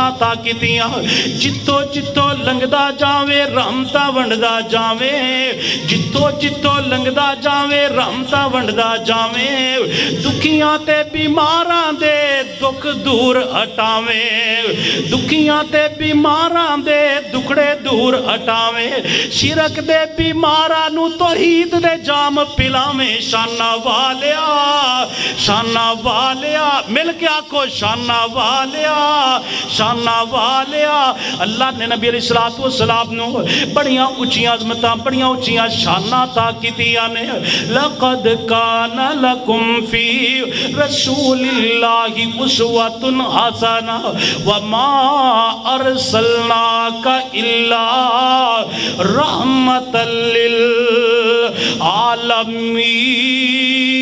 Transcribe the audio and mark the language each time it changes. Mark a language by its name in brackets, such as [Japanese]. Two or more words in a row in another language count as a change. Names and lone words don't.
[Punjabi] تا کیتیاں، جتو جتو لنگھدا جاوے رحمتاں ونڈدا جاوے، جتو جتو لنگھدا جاوے رحمتاں ونڈدا جاوے، دکھیاں تے بیماراں دے دکھ دور ہٹاوے، دکھیاں تے بیماراں دے دکھڑے دور ہٹاوے، شرک دے بیماراں نوں توحید دے جام پلاوے. شاناں والیا مل کے آکھو شاناں والیا شاناں والیا. اللہ نے نبی علیہ الصلاۃ والسلام نوں بڑیاں اچیاں عظمتاں بڑیاں اچیاں شاناں تا کیتیاں نے. [Arabic] لقد كان لكم في رسول الله أسوة حسنة وما أرسلناك إلا رحمة للعالمين.